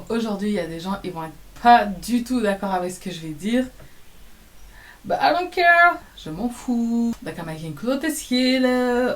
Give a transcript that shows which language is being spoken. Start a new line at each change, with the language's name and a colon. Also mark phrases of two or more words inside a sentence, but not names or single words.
French: aujourd'hui il y a des gens, ils vont être pas du tout d'accord avec ce que je vais dire.
English: But I don't care,
French: je m'en fous.
Dutch: Dan kan mij geen klote schelen.